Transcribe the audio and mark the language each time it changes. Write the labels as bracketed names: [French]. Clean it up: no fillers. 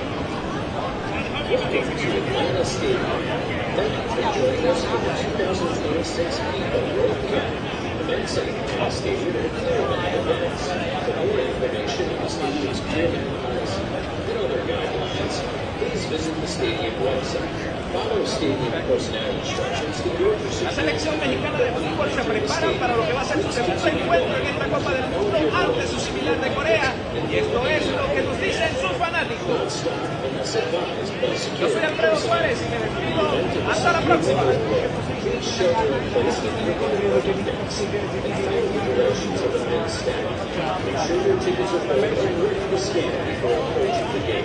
[English] Welcome to Atlanta Stadium. Thank you for joining us for the 2026 FIFA World Cup. Events at Atlanta Stadium are clear bag events. For more information on the stadium's clear bag policy and other guidelines, please visit the stadium website. Follow stadium personnel instructions to go through [Spanish] La selección mexicana de fútbol se prepara para lo que va a ser su segundo encuentro en esta Copa del Mundo ante su similar de Corea. Y esto es lo que nos dicen sus fanáticos. Yo soy Alfredo Suárez y me despido. Hasta la próxima. [English] shelter in place with your events and follow the directions of the men's staff. Ensure your tickets are full and ready to scan before approaching the gate.